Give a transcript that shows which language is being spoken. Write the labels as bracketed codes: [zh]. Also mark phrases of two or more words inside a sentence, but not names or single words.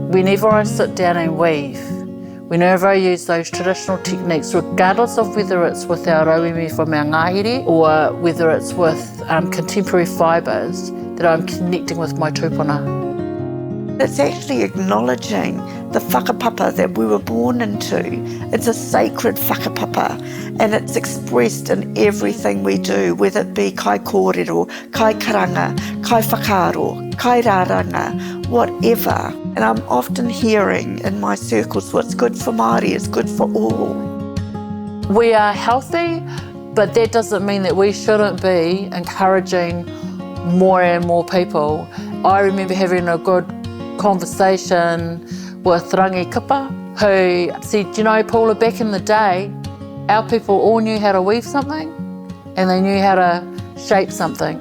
[en] Whenever I sit down and weave, whenever I use those traditional techniques, regardless of whether it's with our rauimi from our ngāhere or whether it's with contemporary fibres, that I'm connecting with my tūpuna. It's actually acknowledging the whakapapa that we were born into. It's a sacred whakapapa, and it's expressed in everything we do, whether it be [mi] kai kōrero, kai karanga, kai whakaaro, kai raranga, [en] whatever. And I'm often hearing in my circles, what's good for Māori is good for all. We are healthy, but that doesn't mean that we shouldn't be encouraging more and more people. I remember having a good conversation with Rangi Kipa, who said, you know, Paula, back in the day, our people all knew how to weave something and they knew how to shape something.